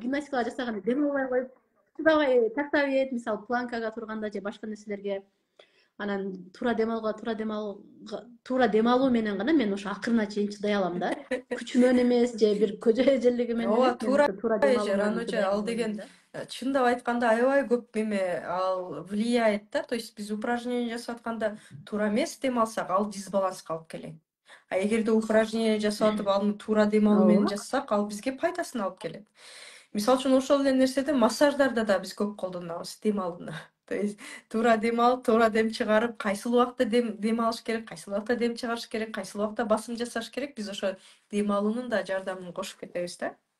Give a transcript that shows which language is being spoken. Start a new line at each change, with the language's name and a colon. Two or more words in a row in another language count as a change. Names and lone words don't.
Kyrgyz: гимнастикага жасаганда дем албай коюп чыдабай тактап ийет, мисалы планкага турганда же башка нерселерге. Анан туура дем алуу менен гана мен ошо акырына чейин чыдай алам да. Күчү менен эмес же бир көжө эжеллиги менен Ооба, эмес, мен туура ошо туура дем алуу менен Жаныча, чыдай ал алам деген да. чындап айтканда аябай көп ал влияет да.
Russian: То есть
Kyrgyz: биз упражнение жасап атканда туура эмес дем алсак, ал дисбаланска алып келет. А эгерде упражнение жасап атып аны туура дем алуу менен Ооба. жасасак, ал бизге пайдасын алып келет. Мисалы үчүн ошол эле нерседи массаждарда да биз көп колдонобуз дем алууну.
Russian: То есть
Kyrgyz: туура дем алып, туура дем чыгарып, кайсыл убакта дем алыш керек, кайсыл убакта дем чыгарыш керек, кайсыл убакта басым жасаш керек, биз ошо дем алуунун да жардамын кошуп кетебиз да.